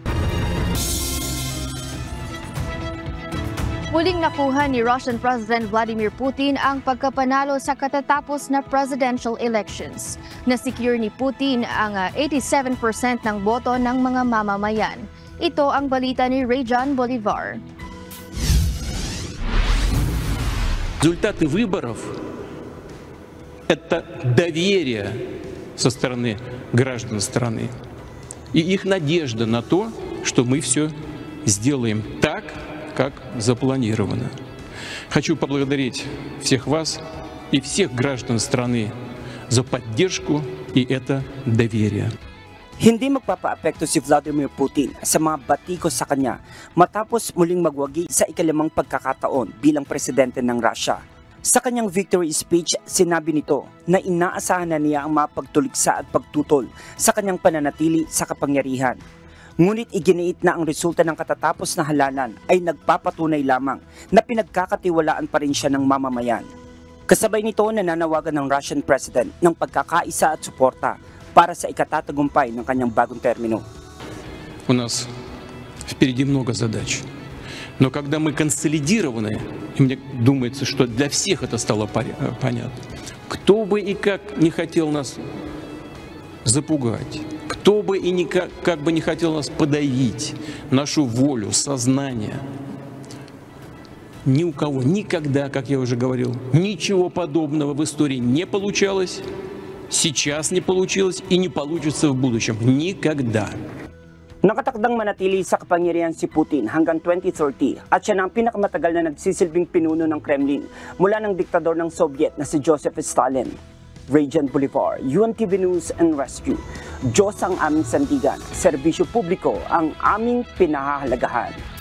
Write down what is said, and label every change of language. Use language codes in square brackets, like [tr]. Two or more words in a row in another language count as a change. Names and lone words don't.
[tl] Muling nakuha ni [en] Russian President [tl] Vladimir Putin ang pagkapanalo sa katatapos na [en] presidential elections. [tl] Nasecure ni Putin ang 87% ng boto ng mga mamamayan. Ito ang balita ni Rayjan Bolivar. [ru] Результаты выборов – это доверие со стороны граждан страны и их надежда на то, что мы все сделаем так, как запланировано. Хочу поблагодарить всех вас и всех граждан страны за поддержку и это доверие. [tl] Hindi magpapaapekto si Vladimir Putin sa mga batikos sa kanya matapos muling magwagi sa ikalimang pagkakataon bilang presidente ng Russia. Sa kanyang [en] victory speech, [tl] sinabi nito na inaasahan na niya ang mapagtuligsa at pagtutol sa kanyang pananatili sa kapangyarihan. Ngunit iginiit na ang resulta ng katatapos na halalan ay nagpapatunay lamang na pinagkakatiwalaan pa rin siya ng mamamayan. Kasabay nito, nananawagan ng [en] Russian President [tl] ng pagkakaisa at suporta para sa ikatatagumpay ng kanyang bagong termino. [ru] У нас впереди много задач. Но когда мы консолидированы, и мне думается, что для всех это стало понятно, кто бы и как не хотел нас запугать, кто бы и как бы не хотел нас подавить, нашу волю, сознание, ни у кого никогда, как я уже говорил, ничего подобного в истории не получалось, сейчас не получилось и не получится в будущем. Никогда. [tl] Nakatakdang manatili sa kapangyarihan si Putin hanggang 2030 at siya na ang pinakamatagal na nagsisilbing pinuno ng Kremlin mula ng diktador ng Soviet na si Joseph Stalin. Rayjan Bolivar, UNTV News and Rescue. Diyos ang aming sandigan, serbisyo publiko ang aming pinahahalagahan.